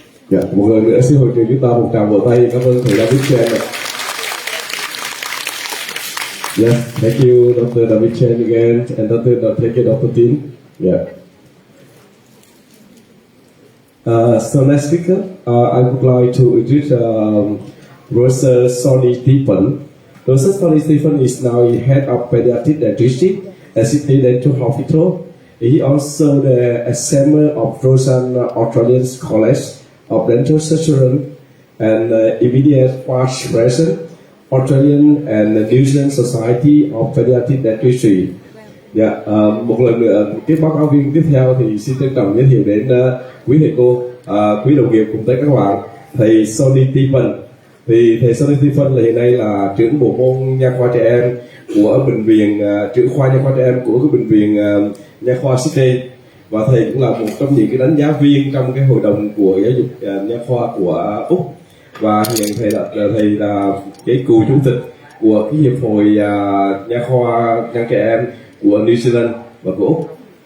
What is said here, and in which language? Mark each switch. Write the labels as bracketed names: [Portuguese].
[Vietnamese] Dạ, một lần nữa xin hội trường chúng ta một tràng vỗ tay cảm ơn thầy David Chen. [English] Yes, thank you, Dr. David Chen again, and thank you, Dr. Tin. Yeah. So next speaker, I would like to introduce Professor Sonny Stephen. Professor Sonny Stephen is now head of pediatric dentistry at Sydney Dental Hospital. He also the examiner of Australian College of Dental Surgery and immediate past president Australian and New Zealand Society of Pediatric Dentistry. [Vietnamese] Dạ, một lần nữa cái báo cáo viên tiếp theo thì xin trân trọng giới thiệu đến quý thầy cô, quý đồng nghiệp cùng tất cả các bạn. Thầy Sonny Stephen. Thì thầy Sonny Stephen là hiện nay là trưởng bộ môn nha khoa trẻ em của bệnh viện, trưởng khoa nha khoa trẻ em của cái bệnh viện nha khoa Sydney, và thầy cũng là một trong những cái đánh giá viên trong cái hội đồng của giáo dục nha khoa của Úc, và hiện thầy là cái cựu chủ tịch của cái hiệp hội nha khoa nha trẻ em của New Zealand và của Úc.